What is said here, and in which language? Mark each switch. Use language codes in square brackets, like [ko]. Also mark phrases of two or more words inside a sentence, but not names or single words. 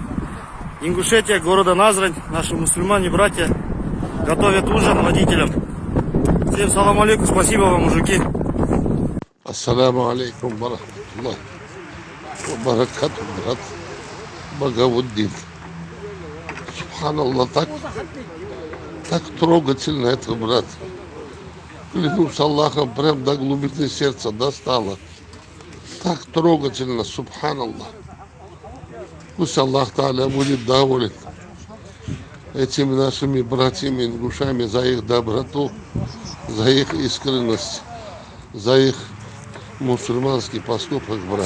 [ru] Ингушетия, города Назрань, наши мусульмане, братья, готовят ужин водителям. Всем [ar] سلام عليكم, [ru] спасибо вам, мужики. [ar] السلام عليكم ورحمة الله بركاته, [ru] брат, Багауддин. Субханаллах, так трогательно это, брат. Клянусь Аллахом, прям до глубины сердца достало. Так трогательно, субханаллах. Пусть Аллах Тааля будет доволен этими нашими братьями ингушами за их доброту, за их искренность, за их мусульманский поступок, брат.